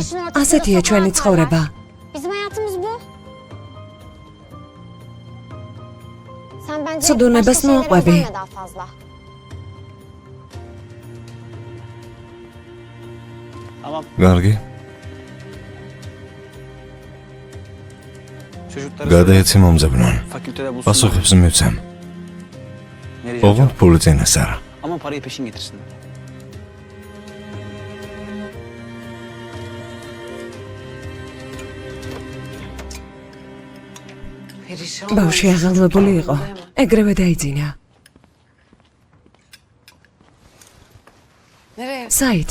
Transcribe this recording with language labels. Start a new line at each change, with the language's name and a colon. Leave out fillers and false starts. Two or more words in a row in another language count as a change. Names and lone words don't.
Georgian: ასეთია ჩვენი ცხოვრება. ცუდუნებას მოაყვები.
Turkish: Tamam.
Georgian: კარგი.
Turkish: Çocukları
Georgian: გადაეცი მომძებნონ.
Turkish: fakültede bulsunlar.
Georgian: პასუხებს მივცემ.
Turkish: Nereye
Georgian: ოღონდ
Turkish: yapacağım?
Georgian: ფული წინას არა.
Turkish: Ama parayı peşin getirsin.
Georgian: ბავშვი აღალვებული იყო. ეგრევე დაიძინა. საით,